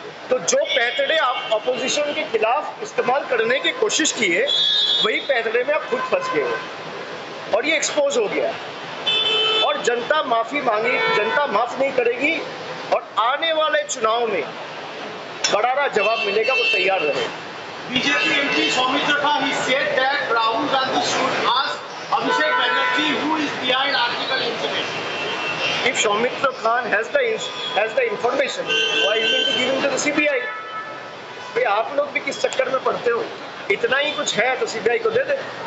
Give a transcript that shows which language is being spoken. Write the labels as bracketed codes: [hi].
[hi] तो जो पैतड़े आप अपोजिशन के खिलाफ इस्तेमाल करने की कोशिश की है, वही पैतड़े में आप खुद फंस गए हो और ये एक्सपोज हो गया। जनता माफी मांगी, जनता माफ नहीं करेगी और आने वाले चुनाव में करारा जवाब मिलेगा, वो तैयार रहे। BJP MP Soumitra Khan [en] he said that Rahul Gandhi should ask Abhishek Banerjee who is behind article incident. If Soumitra Khan has the information, why isn't he giving to the CBI? [hi] भाई आप लोग भी किस चक्कर में पड़ते हो? इतना ही कुछ है तो CBI को दे दे।